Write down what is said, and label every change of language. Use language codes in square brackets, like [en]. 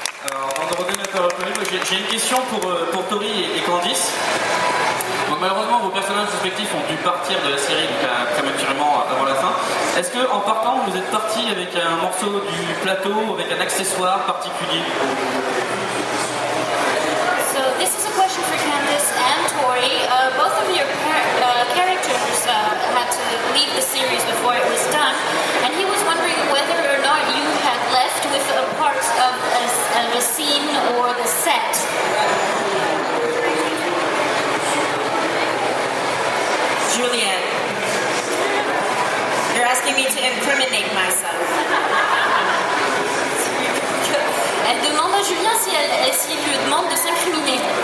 [fr] Alors, avant de revenir à j'ai une question pour Tori et Candice. Donc, malheureusement, vos personnages respectifs ont dû partir de la série prématurément avant la fin. Est-ce que, en partant, vous êtes parti avec un morceau du plateau, avec un accessoire particulier? [en] So this is a question for Candice and Tori. Both of your characters had to leave the series before it was done, and he was wondering whether or not you had left with a part of a scene or the set. Julianne, you're asking me to incriminate myself. [fr] Elle demande à Julien s'il lui demande de s'incriminer.